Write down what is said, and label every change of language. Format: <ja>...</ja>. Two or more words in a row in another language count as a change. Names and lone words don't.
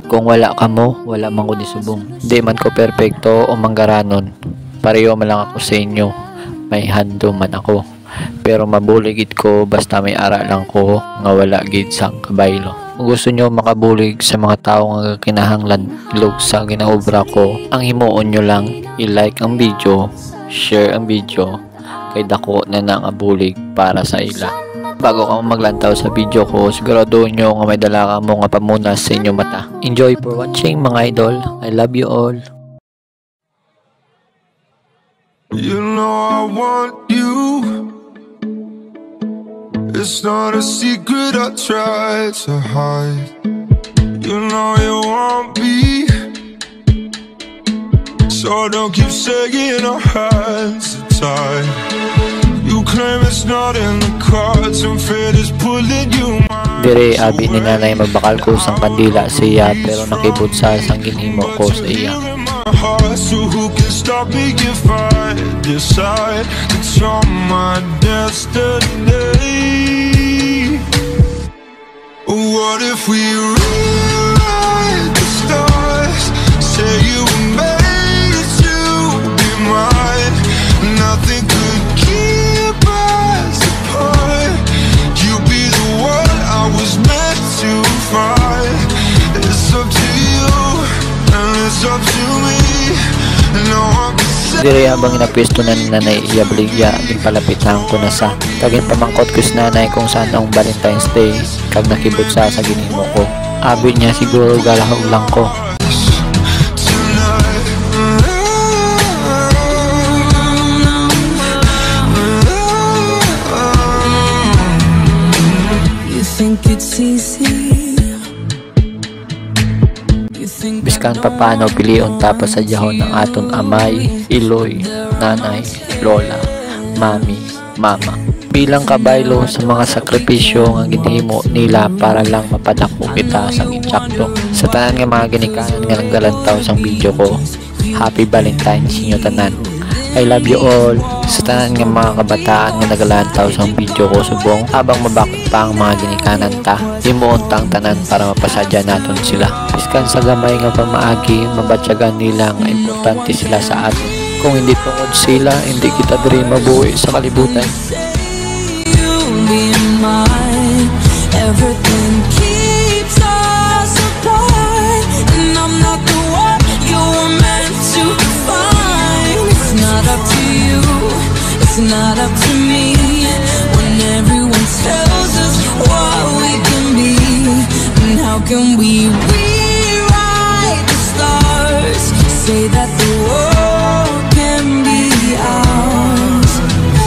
<hil>Kung wala ka mo, wala man ko di subong. Di man ko perfecto o manggaranon. Pareho man lang ako sa inyo. May hando man ako. Pero mabuligid ko basta may ara lang ko nga wala gid sang kabaylo. Kung gusto nyo makabulig sa mga tao nga kinahanglan ilog sa ginaobra ko, ang himuon nyo lang i-like ang video, share ang video, kay dako na nangabulig para sa ila. Bago ka maglantaw sa video ko, sigurado nyo nga may dala ka mo nga pamunas sa inyong mata.</hil> <en>Enjoy for watching mga idol. I love you all. You know I want you. It's not a secret I try to hide. You know you want me, so don't keep saying our hands are tied. You claim it's not in the cards and fate is pulling you.</en> <hil>Dire abi ni nanay magbakal ko sang kandila siya pero nakibot sa sang ginhimo ko sa iya.</hil> <en>So who can stop me if I decide that you're my destiny? What if we rewrite the stars? Say you were made to be mine. Nothing could keep us apart. You be the one I was meant to find. It's up to you and it's up to me.</en> <hil>Dire habang inapwesto na ni nanay iyabaligya, impalapitan ko na sa kagin pamangkot ko sa nanay kung saan ang Valentine's Day kag nakibot sa ginhimo ko. Abi niya siguro galahog lang ko.</hil> <en>You think it's easy?</en> <hil>Biskan pa paano piliun tapos sa jahon ng aton amay, iloy, nanay, lola, mami, mama. Bilang kabaylo sa mga sakripisyo nga ginhimo nila para lang mapadako kita sa insakto. Sa tanan nga mga ginikanan nga naggalantaw sang video ko, Happy Valentine's inyo tanan.</hil> <en>I love you all.</en> <hil>Sa tanan nga mga kabataan nga nagalantaw sang video ko subong habang mabakot pa ang mga ginikanan ta, himuon tang tanan para mapasadya naton sila. Biskan sa gamay nga pamaagi, mabatyagan nila nga importante sila sa atin. Kung hindi tungod sila, hindi kita diri mabuhi sa kalibutan.</hil> <en>Everything keeps us apart, and I'm not the one you were meant to find. It's not up to you, it's not up to me, when everyone tells us what we can be, and how can we rewrite the stars, say that the world can be ours tonight.</en>